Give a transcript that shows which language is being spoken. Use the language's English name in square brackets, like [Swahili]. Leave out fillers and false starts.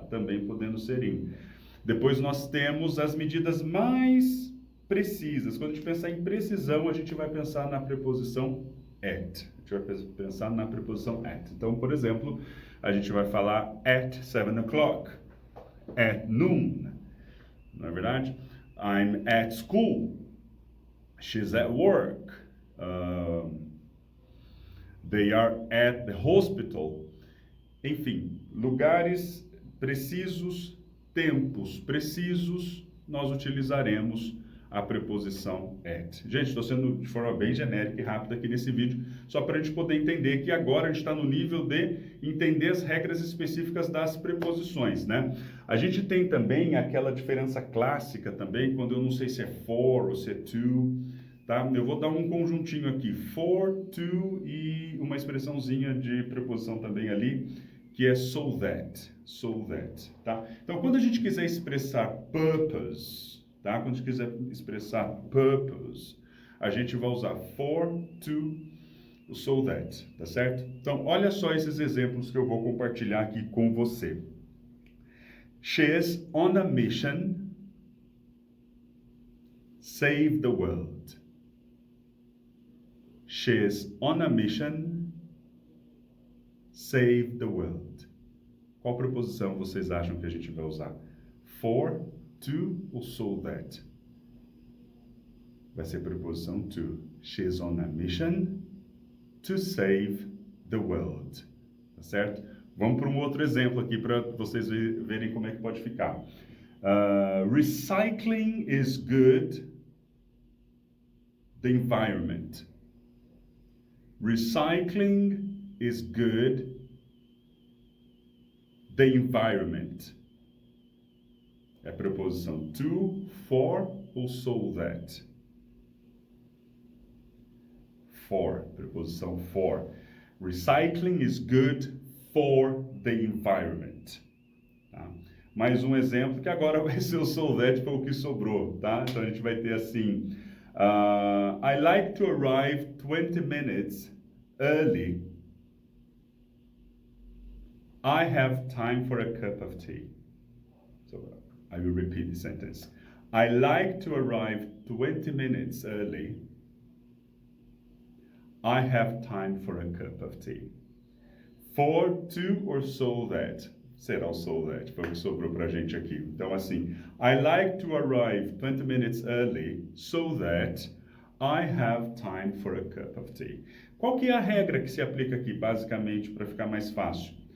[Portuguese] Também podendo ser in. Depois nós temos as medidas mais precisas. Quando a gente pensar em precisão, a gente vai pensar na preposição at. A gente vai pensar na preposição at. Então, por exemplo, a gente vai falar [English] at 7 o'clock, at noon, [Portuguese] não é verdade? [English] I'm at school, she's at work, they are at the hospital. [Portuguese] Enfim, lugares precisos, tempos precisos, nós utilizaremos a preposição at. Gente, estou sendo de forma bem genérica e rápida aqui nesse vídeo, só para a gente poder entender que agora a gente está no nível de entender as regras específicas das preposições, né? A gente tem também aquela diferença clássica também, quando eu não sei se é for ou se é to, tá? Eu vou dar um conjuntinho aqui, for, to e uma expressãozinha de preposição também ali, que é so that, tá? Então, quando a gente quiser expressar purpose, tá? Quando a gente quiser expressar purpose, a gente vai usar for, to, so that, tá certo? Então, olha só esses exemplos que eu vou compartilhar aqui com você. [English] She is on a mission, save the world. She is on a mission, save the world. [Portuguese] Qual preposição vocês acham que a gente vai usar? For, to ou so that? Vai ser a preposição to. [English] She's on a mission to save the world. [Portuguese] Tá certo? Vamos para um outro exemplo aqui para vocês verem como é que pode ficar. [English] Recycling is good. The environment. Recycling is good. The environment. [Portuguese] É a preposição to, for ou so that? For, preposição for. [English] Recycling is good for the environment. [Portuguese] Tá? Mais um exemplo que agora vai ser o so that, foi o que sobrou, tá? Então a gente vai ter assim, [English] I like to arrive 20 minutes early. I have time for a cup of tea. So I will repeat the sentence. I like to arrive 20 minutes early. I have time for a cup of tea. For, to or so that? [Portuguese] Será o so that, foi o que sobrou pra gente aqui. Então assim, [English] I like to arrive 20 minutes early so that I have time for a cup of tea. [Portuguese] Qual que é a regra que se aplica aqui, basicamente, para ficar mais fácil?